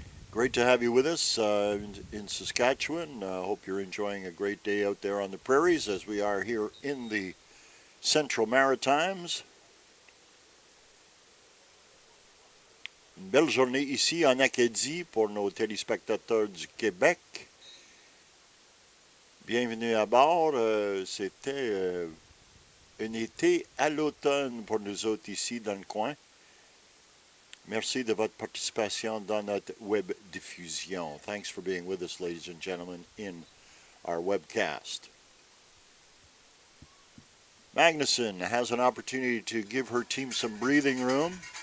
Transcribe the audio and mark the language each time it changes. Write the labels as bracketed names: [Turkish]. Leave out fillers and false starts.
[English] Great to have you with us in Saskatchewan. Hope you're enjoying a great day out there on the prairies as we are here in the Central Maritimes. [French] Une belle journée ici en Acadie pour nos téléspectateurs du Québec. Bienvenue à bord. C'était un été à l'automne pour nous autres ici dans le coin. Merci de votre participation dans notre web diffusion. [English] Thanks for being with us, ladies and gentlemen, in our webcast. Magnuson has an opportunity to give her team some breathing room.